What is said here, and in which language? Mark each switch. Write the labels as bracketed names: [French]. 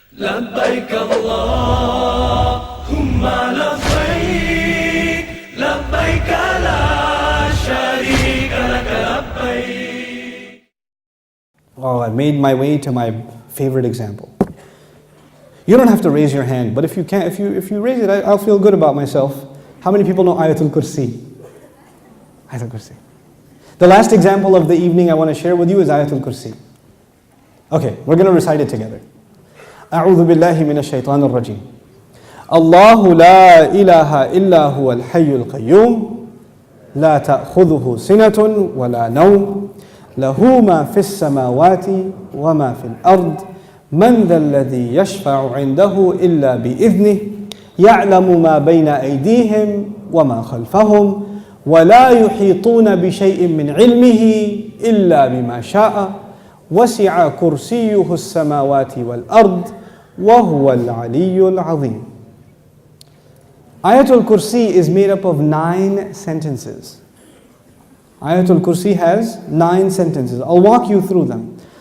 [Arabic] لبيك اللهم لبيك لبيك لا شريك لك لبيك. [English] Oh, I made my way to my favorite example. You don't have to raise your hand, but if you can, if you raise it, I'll feel good about myself. How many people know Ayat Kursi? Ayat Kursi. The last example of the evening I want to share with you is Ayat Kursi. Okay, we're going to recite it together. [Arabic] أعوذ بالله من الشيطان الرجيم. الله لا إله إلا هو الحي القيوم لا تأخذه سنة ولا نوم له ما في السماوات وما في الأرض من ذا الذي يشفع عنده إلا بإذنه يعلم ما بين أيديهم وما خلفهم ولا يحيطون بشيء من علمه إلا بما شاء وسع كرسيه السماوات والأرض وهو العلي العظيم. [English] Ayatul Kursi is made up of 9 sentences. Ayatul Kursi has 9 sentences. I'll walk you through them.